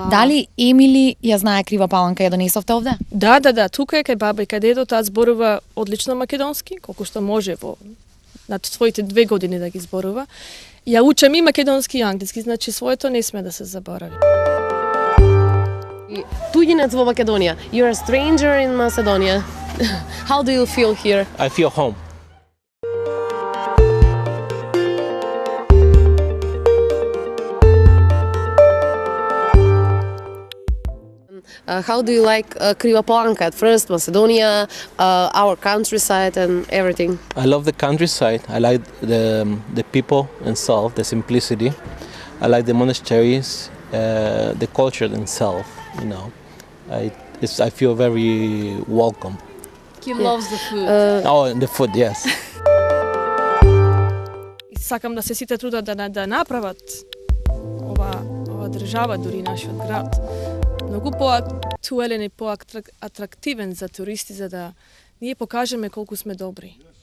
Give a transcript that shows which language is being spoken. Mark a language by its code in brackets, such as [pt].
[mk] Дали Емили ја знае Крива Паланка, ја донесовте овде? Да, тука е кај баба и кај дедо, таа зборува одлично македонски, колку што може во над своите 2 години да ги зборува. Ја учам и македонски и англиски, значи своето не сме да се заборави. Туѓинец во Македонија. [en] You're a stranger in Macedonia. How do you feel here? I feel home. How do you like Kriva Palanka at first, Macedonia, our countryside and everything? I love the countryside. I like the people themselves, the simplicity. I like the monasteries, the culture themselves. You know, I feel very welcome. He loves the food. And the food, yes. [mk] Сакам да се сите трудат да направат ова држава, дури нашиот град, многу поактуелен и поатрактивен за туристи, за да ние покажеме колку сме добри.